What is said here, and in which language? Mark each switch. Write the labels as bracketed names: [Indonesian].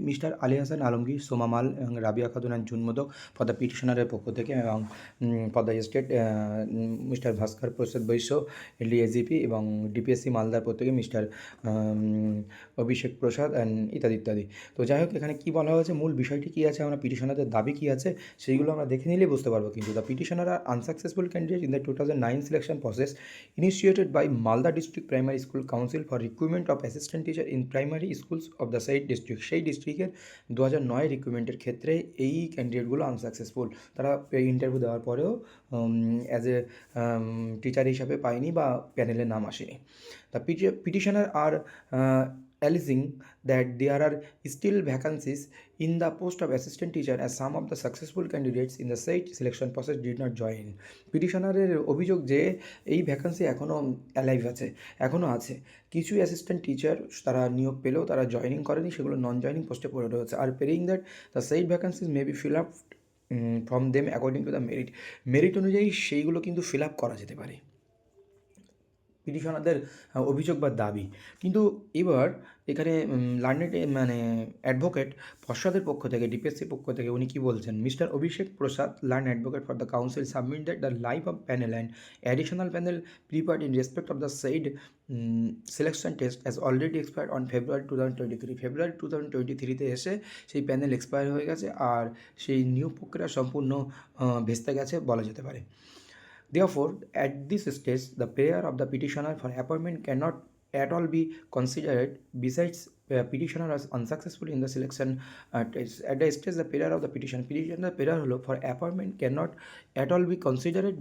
[Bangla] Mister Ali Hasan Alamgir, সোমামাল এবং Rabiya Khatun and জুনমোদক for the পিটিশনারের পক্ষ থেকে, এবং for the state mister Bhaskar Prasad Vysya, এলডি AGP, এবং ডিপিএসসি মালদার প্রত্যেকে মিস্টার অভিষেক প্রসাদ অ্যান্ড ইত্যাদি ইত্যাদি। তো যাই হোক, এখানে কী বলা হয়েছে, মূল বিষয়টি কী আছে, আমরা পিটিশনারদের দাবি কী আছে সেইগুলো আমরা দেখে নিলেই বুঝতে পারবো। [English] কিন্তু the petitioner are unsuccessful candidate in the 2009 selection process initiated by Malda District Primary School Council for recruitment of assistant teacher in primary schools of the said district। [Bangla] সেই ডিস্ট্রিক্টের 2009 রিক্রুটমেন্টের ক্ষেত্রে এই ক্যান্ডিডেটগুলো আনসাকসেসফুল। তারা ইন্টারভিউ দেওয়ার পরেও অ্যাজ এ টিচার হিসাবে পায়নি বা প্যানেলে নাম আসেনি। [English] The petitioner are alleging that there are still vacancies in the post of assistant teacher as some of the successful candidates in the said selection process did not join। [Bangla] পিটিশনারের অভিযোগ যে এই vacancy এখনও অ্যালাইভ আছে, এখনও আছে। কিছু assistant teacher তারা নিয়োগ পেলেও তারা জয়েনিং করেনি, সেগুলো নন জয়েনিং পোস্টে পড়ে রয়েছে। [English] are praying that the said vacancies may be fill up from them according to the merit [Bangla] অনুযায়ী সেইগুলো কিন্তু ফিল আপ করা যেতে পারে, পিটিশনারদের অভিযোগ বা দাবি। কিন্তু এবার এখানে লার্নেড মানে অ্যাডভোকেট পর্ষদের পক্ষ থেকে, ডিপিএসসির পক্ষ থেকে উনি কী বলছেন, mister Abhishek Prasad, [English] Learned advocate for the council, submitted the live of panel and additional panel prepared in respect of the said selection test as already expired on February 2023। [Bangla] ফেব্রুয়ারি 2023-তে এসে সেই প্যানেল এক্সপায়ার হয়ে গেছে, আর সেই নিয়োগ প্রক্রিয়া সম্পূর্ণ ভেস্তে গেছে বলা যেতে পারে। [English] Therefore, at this stage, the prayer of the petitioner for appointment cannot at all be considered. Besides, petitioner was unsuccessful in the selection test. At the stage, the prayer of the petitioner prayer হলো for appointment cannot at all be considered.